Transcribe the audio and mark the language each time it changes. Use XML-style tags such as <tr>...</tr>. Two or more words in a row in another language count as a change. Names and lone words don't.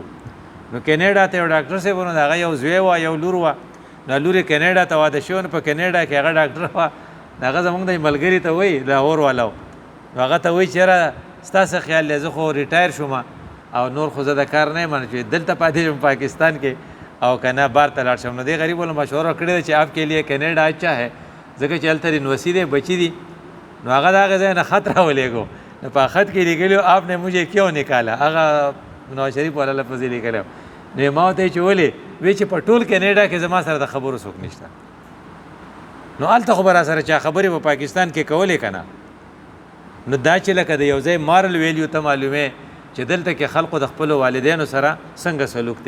<ps>نو کینیډا ته یو ډاکټر صاحب نو د هغه یو زوی وه یو لور وه، نو لور یې کینیډا ته واده شوی، نو په کینیډا کې هغه ډاکټر وه، هغه زموږ د ملګري ته وایي لاهور والا، نو هغه ته وایي چې یاره ستا څه خیال دی؟ زه خو ریټایر شوم او نور خو زه د کار نه یم چې دلته پاتې شم پاکستان کې او که نه بار ته لاړ شم. نو دې غریب والا مشوره کړې ده چې</ps> <ur>آپ کے لیے کینیډا اچھا ہے،</ur> <ps>ځکه چې هلته یونیورسټي دی بچي دي. نو هغه د هغې ځای نه خط راولېږو، نو په خط کې لیکلي</ps> <ur>آپ نے مجھے کیوں نکالا،</ur> <ps>هغه نواز شریف والا لفظ یې لیکلی. نو ما ورته چې ولې؟ وی چې په ټول کینیډا کې زما سره د خبرو څوک نشته. نو هلته خو به را سره چا خبرې په پاکستان کې کولې که نه. نو دا چې لکه د یو ځای</ps> <en>moral value</en> <ps>ته معلومې چې دلته کې خلقو د خپلو والدینو سره څنګه سلوک دی.</ps>